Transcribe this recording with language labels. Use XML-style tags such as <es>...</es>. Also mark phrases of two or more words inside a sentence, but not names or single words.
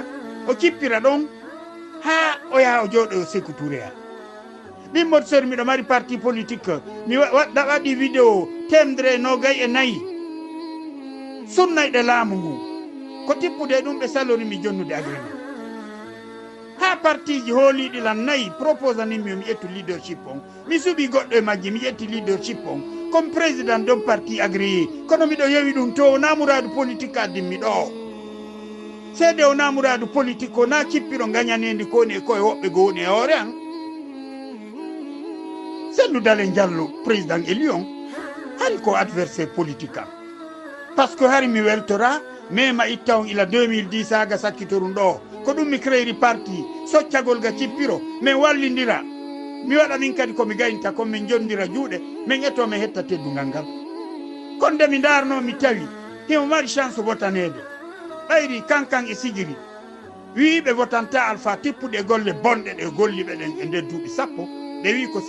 <ff>o cippira ɗon ha o yaha o jooɗo Sékou Touré a min mboɗo sori miɗo mari</ff> <fr>parti politique</fr> <ff>mi waɗi vidéo 194 sunnayɗe laamu ngu ko tippude ɗum ɓe salonimi jonnude agrément ha parti ji hooliɗi lan 4 proposanimi mi ƴettu leadership on mi suuɓi goɗɗo e majji mi ƴetti leadership on</ff> <fr>comme président don parti agréé</fr> <ff>kono miɗo yewi ɗum to o namuradu politique addinmi ɗo seede o namuradu politique o na cippiro gañanendi koni e koye woɓɓe go woni e hoore an Cellou Dalein Diallo</ff> <fr>président élu</fr> <ff>on hari ko</ff> <fr>adversaire politique</fr> <ff>am</ff> <fr>par ce que</fr> <ff>hari mi weltora mema itta on ila 2010 aga sakkitorum ɗo ko ɗum mi créeri parti soccagol ga cippiro min wallidira mi waɗa min kadi komi gaynta kono min jondira juuɗe min etto mi hetta teddungal ngal kono nde mi darno mi tawi himo mari chance votanede ɓayri kankan e sigiri wiiɓe votanta Alpha tippuɗe golle bonɗe ɗe golliɓe ɗen e nder duuɓi sappo ɓe wi ko</ff>